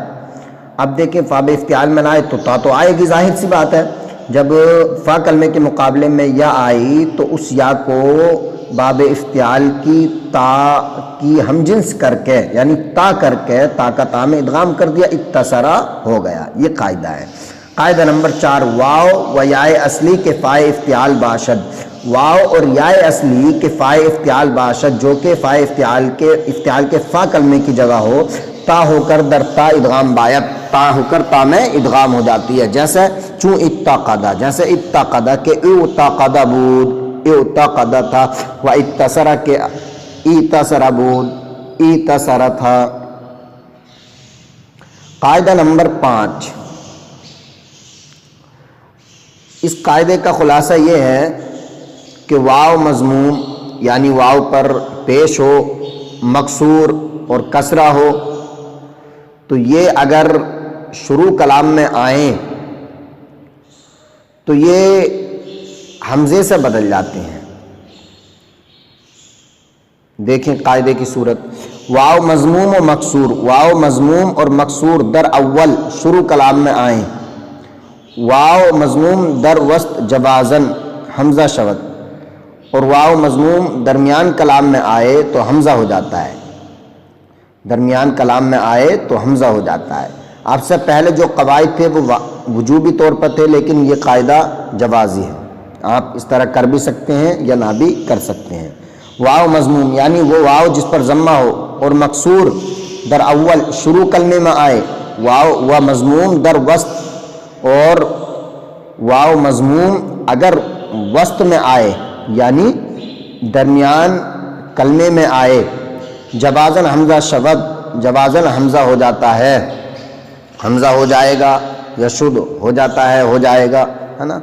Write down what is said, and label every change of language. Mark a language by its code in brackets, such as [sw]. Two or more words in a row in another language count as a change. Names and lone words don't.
[ur] اب دیکھیں فا افتعال میں لائے تو تا تو آئے گی، ظاہر سی بات ہے، جب فا کلمے کے مقابلے میں یا آئی تو اس یا کو باب افتعال کی تا کی ہم جنس کر کے یعنی تا کر کے تا کا تا میں ادغام کر دیا، اتصرا ہو گیا، یہ قاعدہ ہے۔ قاعدہ نمبر 4، [fa] واو و یائے اصلی کے فائے افتعال باشد، [ur] واو اور یائے اصلی کے فائے افتعال باشد جو کہ فائے افتعال کے فا کلمے کی جگہ ہو، تا ہو کر [fa] در تا ادغام باید، [ur] تا ہو کر تا میں ادغام ہو جاتی ہے۔ جیسے [fa] چون اتقدا، [ur] جیسے اتقدا [fa] کے اتقدا بود، [ur] اتقدا تھا، [fa] و اتصرا کے اتصرا بود، [ur] اتصرا تھا۔ قاعدہ نمبر 5، اس قاعدے کا خلاصہ یہ ہے کہ واو مضموم یعنی واو پر پیش ہو، مکسور اور کسرہ ہو تو یہ اگر شروع کلام میں آئیں تو یہ حمزے سے بدل جاتے ہیں۔ دیکھیں قاعدے کی صورت، [fa] واو مضموم و مکسور، [ur] واو مضموم اور مکسور [fa] در اول [ur] شروع کلام میں آئیں، [fa] واو مضموم در وسط جوازن حمزہ شود، [ur] اور واو مضموم درمیان کلام میں آئے تو حمزہ ہو جاتا ہے، درمیان کلام میں آئے تو حمزہ ہو جاتا ہے۔ آپ سے پہلے جو قواعد تھے وہ وجوبی طور پر تھے، لیکن یہ قاعدہ جوازی ہے، آپ اس طرح کر بھی سکتے ہیں یا نہ بھی کر سکتے ہیں۔ واو مضموم یعنی وہ واو جس پر ضمہ ہو، اور [fa] مکسور در اول [ur] شروع کلمے میں آئے، [fa] واو و مضموم در وسط، [ur] اور واو مضموم اگر وسط میں آئے یعنی درمیان کلمے میں آئے، [fa] جوازن حمزہ شود، [ur] جوازن حمزہ ہو جاتا ہے، حمزہ ہو جائے گا، یا شد ہو جاتا ہے، ہو جائے گا، ہے نا۔